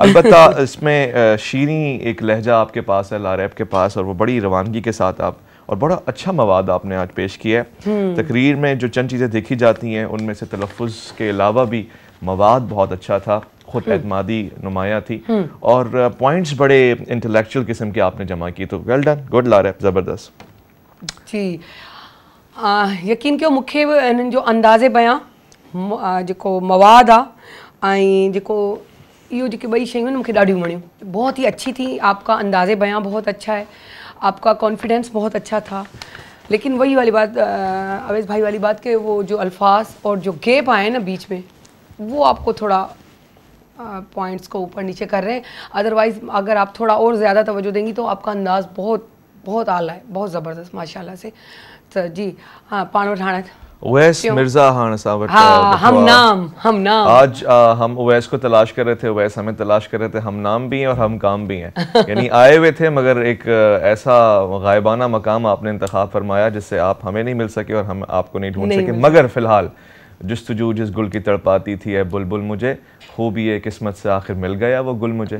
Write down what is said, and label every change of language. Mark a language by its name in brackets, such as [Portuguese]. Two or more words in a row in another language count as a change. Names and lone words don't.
[Urdu] البتہ اس میں شیریں ایک لہجہ آپ کے پاس ہے، لاریب کے پاس، اور وہ بڑی روانگی کے ساتھ آپ، اور بڑا اچھا مواد آپ نے آج پیش کیا ہے. تقریر میں جو چند چیزیں دیکھی جاتی ہیں ان میں سے تلفظ کے علاوہ بھی مواد بہت اچھا تھا، خود اعتمادی نمایاں تھی، اور پوائنٹس بڑے انٹلیکچوئل قسم کے آپ نے جمع کیے. [English] तो well done, good लारैब, ज़बरदस्त [Urdu] जी। [Sindhi] यकीन कयो मूंखे इन्हनि जो अंदाज़े बयां जेको मवाद आहे ऐं जेको इहो जेके ॿई शयूं आहिनि मूंखे ॾाढियूं वणियूं, [Urdu] بہت ہی اچھی تھی. آپ کا اندازِ بیاں بہت اچھا ہے، آپ کا کانفیڈنس بہت اچھا تھا. لیکن وہی والی بات اویس بھائی والی بات کہ وہ جو الفاظ اور جو گیپ آئے نا بیچ میں، وہ آپ کو تھوڑا پوائنٹس کو اوپر نیچے کر رہے ہیں. اَدروائز اگر آپ تھوڑا اور زیادہ توجہ دیں گی تو آپ کا انداز بہت بہت اعلیٰ ہے، بہت زبردست ماشاءاللہ سے. تو جی ہاں, [Sindhi] पाण वटि हाणे उवैस मिर्ज़ा हाण साहब, [Urdu] ہاں، ہم نام آج ہم اویس کو تلاش کر رہے تھے، اویس ہمیں تلاش کر رہے تھے. ہم نام بھی ہیں اور ہم کام بھی ہیں، یعنی آئے ہوئے تھے مگر ایک ایسا غائبانہ مقام آپ نے انتخاب فرمایا جس سے آپ ہمیں نہیں مل سکے اور ہم آپ کو نہیں ڈھونڈ سکے. مگر فی الحال جستجو جس گل کی تڑپاتی تھی ہے بلبل مجھے، خوب یہ قسمت سے آخر مل گیا وہ گل مجھے.